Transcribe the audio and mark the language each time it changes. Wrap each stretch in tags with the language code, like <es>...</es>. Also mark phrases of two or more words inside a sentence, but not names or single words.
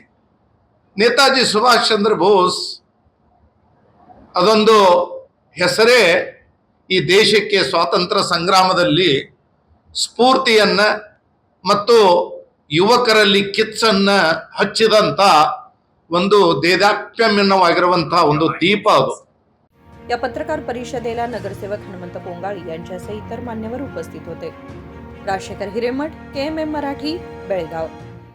<kn>ನೇತಾಜಿ ಸುಭಾಷ್ ಚಂದ್ರ ಬೋಸ್ ಅದೊಂದು ಹೆಸರೇ ಈ ದೇಶಕ್ಕೆ ಸ್ವಾತಂತ್ರ್ಯ ಸಂಗ್ರಾಮದಲ್ಲಿ ಸ್ಫೂರ್ತಿಯನ್ನು ಮತ್ತು ಯುವಕರಲ್ಲಿ ಕಿಚ್ಚನ್ನು ಹಚ್ಚಿದಂಥ ಒಂದು ದೇದಾಪ್ಯಮ್ಯವಾಗಿರುವಂಥ ಒಂದು दीप ಅದು।</kn> <mr>या पत्रकार परिषदेला नगरसेवक हनुमंत पोंगाळी यांच्यासह इतर मान्यवर उपस्थित होते। राजशेखर हिरेमठ, KMM मराठी, बेळगाव।</mr>